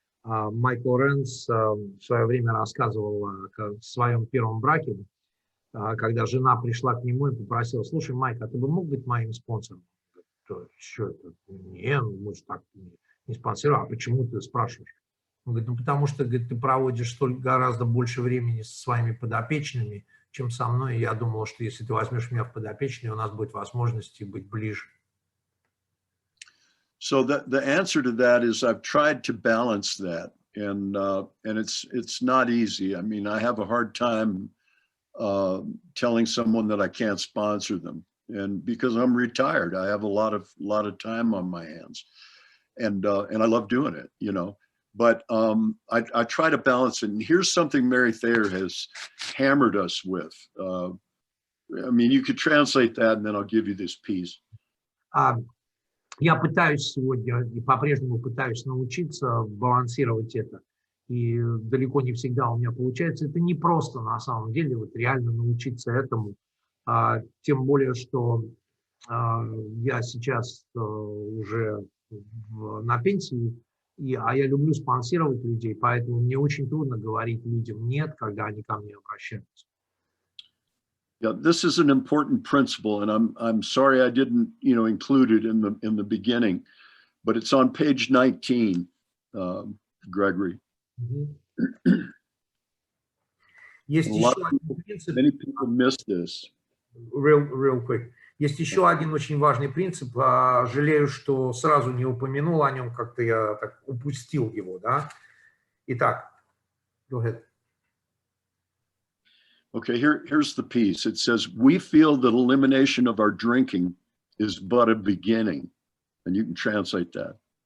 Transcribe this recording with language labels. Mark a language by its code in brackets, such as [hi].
[ru] Майкл Рэнс в свое время рассказывал о своем первом браке, когда жена пришла к нему и попросила: слушай, Майк, а ты бы мог быть моим спонсором? Что это? Не, мы же так не спонсируем. А почему ты спрашиваешь? Он говорит, ну потому что, говорит, ты проводишь гораздо больше времени со своими подопечными, чем со мной. И я думал, что если ты возьмешь меня в подопечные, у нас будет возможность быть ближе. [en] So the answer to that is I've tried to balance that, and it's not easy. I mean, I have a hard time telling someone that I can't sponsor them, and because I'm retired, I have a lot of time on my hands, and I love doing it, you know. But I try to balance it. And here's something Mary Thayer has hammered us with. I mean, you could translate that, and then I'll give you this piece. [ru] Я пытаюсь сегодня и по-прежнему пытаюсь научиться балансировать это. И далеко не всегда у меня получается. Это не просто на самом деле вот реально научиться этому. Тем более, что я сейчас уже на пенсии, а я люблю спонсировать людей, поэтому мне очень трудно говорить людям «нет», когда они ко мне обращаются. [en] Yeah, this is an important principle, and I'm sorry I didn't, include it in the beginning, but it's on page 19, Gregory. [ru] Есть еще один принцип. [en] Many people miss this. Real quick. [ru] Есть еще один очень важный принцип. Жалею, что сразу не упомянул о нем, как-то я так упустил его, да. Итак, [en] go ahead. Okay, here's the piece. It says, we feel that elimination of our drinking is but a beginning. And you can translate that.